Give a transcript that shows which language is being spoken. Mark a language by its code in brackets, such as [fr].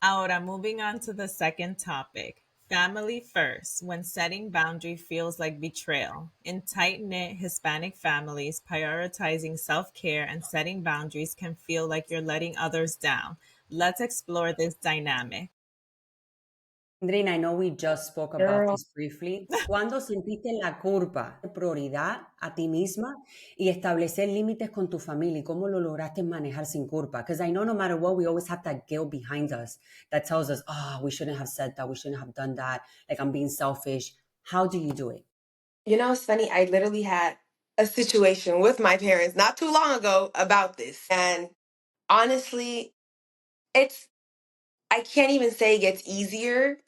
[es] Ahora, [en] moving on to the second topic. Family first, when setting boundary feels like betrayal. In tight knit Hispanic families, prioritizing self care and setting boundaries can feel like you're letting others down. Let's explore this dynamic. Andrina, I know we just spoke about Girl. this briefly. [es] ¿Cuándo sentiste la culpa de prioridad a ti misma y establecer límites con tu familia? ¿Y cómo lo lograste manejar sin culpa? [en] Because I know no matter what, we always have that guilt behind us that tells us, oh, we shouldn't have said that. We shouldn't have done that. Like I'm being selfish. How do you do it? You know, it's funny. I literally had a situation with my parents not too long ago about this. And honestly, it's I can't even say it gets easier.